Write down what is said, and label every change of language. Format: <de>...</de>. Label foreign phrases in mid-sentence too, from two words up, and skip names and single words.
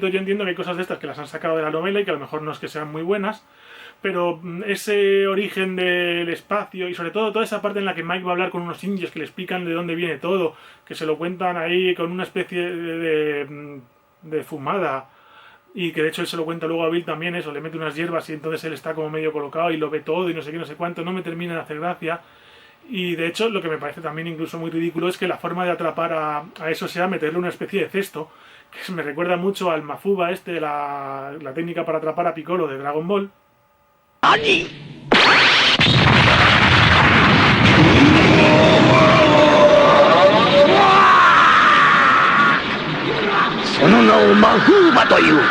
<es>Yo entiendo que hay cosas de estas que las han sacado de la novela y que a lo mejor no es que sean muy buenas, pero ese origen del espacio y sobre todo toda esa parte en la que Mike va a hablar con unos indios que le explican de dónde viene todo, que se lo cuentan ahí con una especie de fumada y que de hecho él se lo cuenta luego a Bill también, eso, le mete unas hierbas y entonces él está como medio colocado y lo ve todo y no sé qué, no sé cuánto, no me termina de hacer gracia. Y de hecho lo que me parece también incluso muy ridículo es que la forma de atrapar a eso sea meterle una especie de cesto, que me recuerda mucho al Mafuba la técnica para atrapar a Piccolo de Dragon Ball.</es> <ja>¡Ani! その名をマフーバという。</ja>